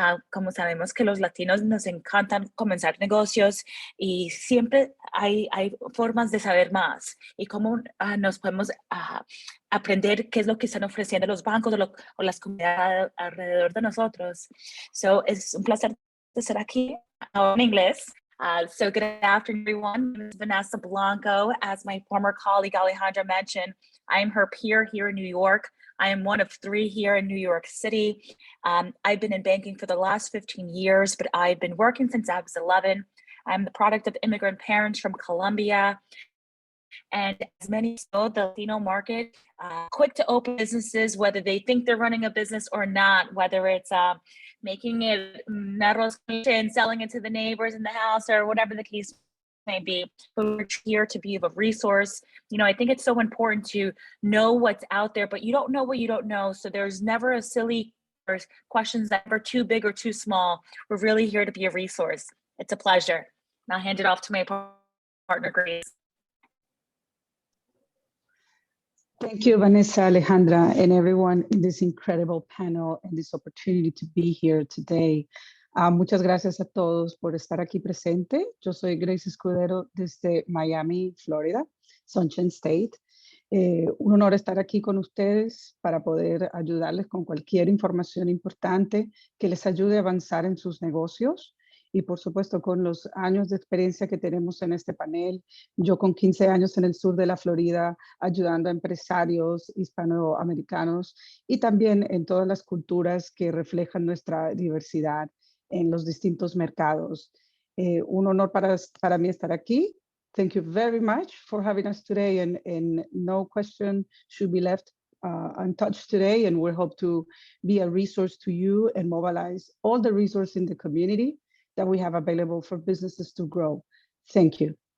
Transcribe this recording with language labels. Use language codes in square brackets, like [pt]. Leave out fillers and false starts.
[es] Como sabemos que los latinos nos encantan comenzar negocios y siempre hay formas de saber más y cómo nos podemos aprender qué es lo que están ofreciendo los bancos o las comunidades alrededor de nosotros. So, es un placer estar aquí en inglés. [en] So good afternoon, everyone. My name is Vanessa Blanco. As my former colleague Alejandra mentioned, I am her peer here in New York. I am one of 3 here in New York City. I've been in banking for the last 15 years, but I've been working since I was 11. I'm the product of immigrant parents from Colombia. And as many know, the Latino market, quick to open businesses, whether they think they're running a business or not, whether it's making it arroz and selling it to the neighbors in the house or whatever the case may be, but we're here to be of a resource. You know, I think it's so important to know what's out there, but you don't know what you don't know. So there's never a silly questions that are too big or too small. We're really here to be a resource. It's a pleasure. I'll hand it off to my partner, Grace. Thank you, Vanessa, Alejandra, and everyone in this incredible panel and this opportunity to be here today. [es] Muchas gracias a todos por estar aquí presente. Yo soy Grace Escudero desde Miami, Florida, Sunshine State. Un honor estar aquí con ustedes para poder ayudarles con cualquier información importante que les ayude a avanzar en sus negocios. Y por supuesto, con los años de experiencia que tenemos en este panel, yo con 15 años en el sur de la Florida, ayudando a empresarios hispanoamericanos y también en todas las culturas que reflejan nuestra diversidad en los distintos mercados. Un honor para mí estar aquí. [en] Thank you very much for having us today, and no question should be left untouched today, and we hope to be a resource to you and mobilize all the resources in the community that we have available for businesses to grow. Thank you.